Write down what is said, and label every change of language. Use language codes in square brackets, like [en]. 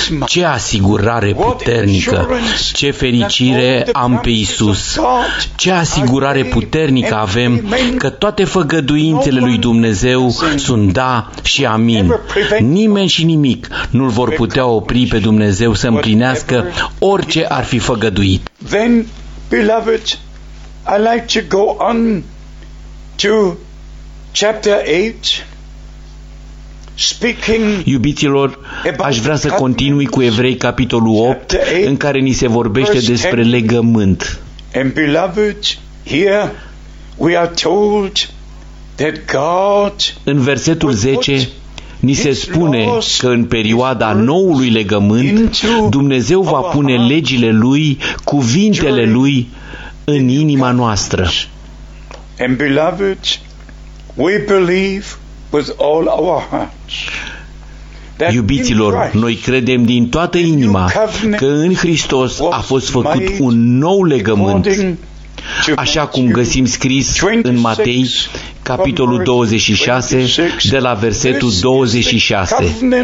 [ro] Ce asigurare puternică! Ce fericire am pe Iisus! Ce asigurare puternică avem că toate făgăduințele lui Dumnezeu sunt da și amin. Nimeni și nimic nu-l vor putea opri pe Dumnezeu să împlinească orice ar fi făgăduit. [en] Then, beloved, I like to go on to chapter 8. [ro] Iubiților, aș vrea să continui cu Evrei, capitolul 8, în care ni se vorbește despre legământ. [en] And beloved, here we are told that God. [ro] În versetul 10. Ni se spune că în perioada noului legământ, Dumnezeu va pune legile Lui, cuvintele Lui, în inima noastră. [en] Beloved, we believe with all our hearts. [ro] Iubiților, noi credem din toată inima că în Hristos a fost făcut un nou legământ, așa cum găsim scris în Matei, capitolul 26, de la versetul 26.